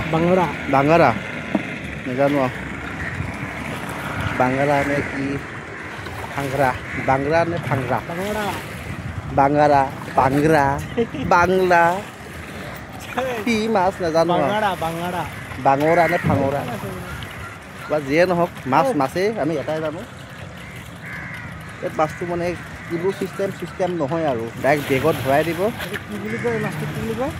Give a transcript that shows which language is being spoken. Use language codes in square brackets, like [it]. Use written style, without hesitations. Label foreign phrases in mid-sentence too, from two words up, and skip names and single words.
[as] बांगड़ा বাঙৰা নাজানো। বাঙৰা নে কি ফাঙৰা, বাঙৰা নে ফাঙৰা, बांगड़ा बांगड़ा बांगड़ा बांगला কি মাছ নাজানো। बांगड़ा बांगड़ा বাঙৰা নে ফাঙৰা বা যিয়ে নহওক মাছ মাছেই, আমি এটাই জানো। এই মাছটো মানে কিবোৰ চিষ্টেম নহয় আৰু ডাইৰেক্ট বেগত ভৰাই দিব। কি বুলি কয় মাছটো? কি বুলি কয়?